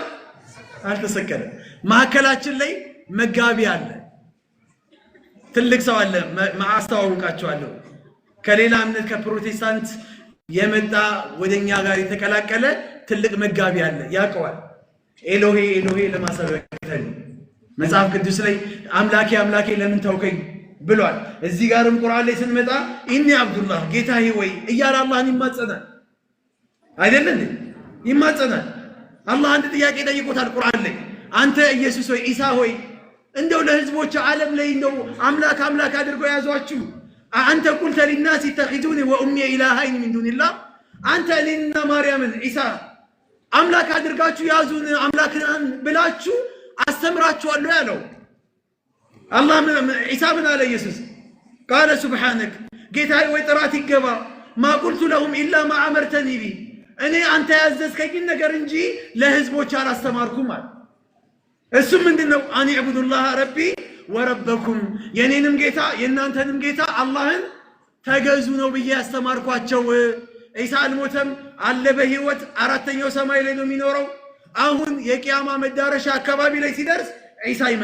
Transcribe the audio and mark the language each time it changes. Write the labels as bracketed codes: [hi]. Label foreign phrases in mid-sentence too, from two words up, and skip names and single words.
[am] አልተሰቀለም። ማዕከላችን ላይ መጋቢ አለ፣ ትልቅ ሰው አለ። ማስተዋወቃቸዋለሁ። ከሌላ እምነት ከፕሮቴስታንት የመጣ ወደኛ ጋር የተቀላቀለ ትልቅ መጋቢ አለ፣ ያውቀዋል። ኤሎሄ ኤሎሄ ለማሰበከተል መጽሐፍ ቅዱስ ላይ አምላኬ አምላኬ ለምን ተውከኝ ብሏል። እዚህ ጋርም ቁርአን ላይ ስንመጣ [ar] إني عبد الله [am] ጌታዬ ወይ እያለ አላህን ይማጸናል አይደለም? ይማጸናል። አላህ አንድ ጥያቄ ጠይቆታል ቁርአን ላይ አንተ ኢየሱስ ወይ ኢሳ ሆይ እንደው ለህዝቦች ዓለም ላይ እንደው አምላክ አምላክ አድርገው ያዟችሁ አንተ ቁልተ [ar] للناس اتخذوني وامي الهين من دون الله [am] አንተ እኔና ማርያምን ኢሳ አምላክ አድርጋችሁ ያዙን አምላክን ብላችሁ አስተምራችኋለሁ ያለው አላህ። ኢሳ ምን አለ ኢየሱስ? [ar] قال سبحانك [am] ጌታዬ ወይ ጥራት ይገባ [ar] ما قلت لهم الا ما امرتني به [am] እኔ አንተ ያዘዝከኝ ነገር እንጂ ለህዝቦች አላስተማርኩም አለ። እሱ ምንድነው? [ar] أن اعبدوا الله ربي وربكم [am] የኔንም ጌታ የናንተንም ጌታ አላህን ተገዙ ነው ብዬ ያስተማርኳቸው። ኢሳ አልሞተም አለ በህይወት አራተኛው ሰማይ ላይ ነው የሚኖረው። አሁን የቂያማ መዳረሻ አካባቢ ላይ ሲደርስ ኢሳ